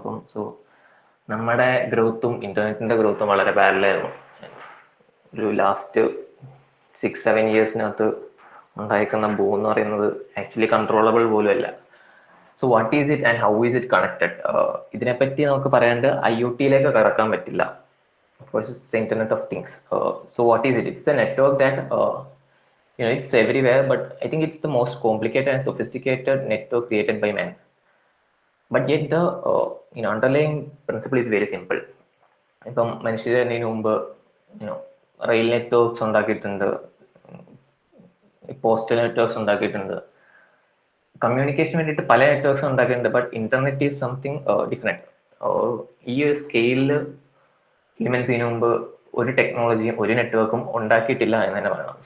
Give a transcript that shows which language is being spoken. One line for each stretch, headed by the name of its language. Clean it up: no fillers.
Malayalam: അപ്പം സോ നമ്മുടെ ഗ്രോത്തും ഇന്റർനെറ്റിന്റെ ഗ്രോത്തും വളരെ പാരലായിരുന്നു. ഒരു ലാസ്റ്റ് 6-7 ഇയേഴ്സിനകത്ത് ഉണ്ടായിരിക്കുന്ന ബൂം എന്ന് പറയുന്നത് ആക്ച്വലി കൺട്രോളബിൾ പോലും അല്ല.
English: So what is it and how is it connected?
Malayalam: ഇതിനെപ്പറ്റി നമുക്ക് പറയാണ്ട് IoT-യിലേക്ക് കടക്കാൻ പറ്റില്ല.
English: Of course, it's the Internet of Things. So what is it? It's the network that it's everywhere, but I think it's the most complicated and sophisticated network created by man. But yet the underlying principle is very simple.
Malayalam: ഇപ്പം മനുഷ്യന് മുമ്പ് rail networks ഉണ്ടാക്കിയിട്ടുണ്ട്, postal networks ഉണ്ടാക്കിയിട്ടുണ്ട്, കമ്മ്യൂണിക്കേഷന് വേണ്ടിയിട്ട് പല networks ഉണ്ടാക്കിയിട്ടുണ്ട്.
English: But internet is something different.
Malayalam: ഈ ഒരു സ്കെയിലിൽ ഹ്യൂമൻസിന് മുമ്പ് ഒരു ടെക്നോളജിയും ഒരു നെറ്റ്വർക്കും ഉണ്ടാക്കിയിട്ടില്ല എന്ന് തന്നെ പറയണം.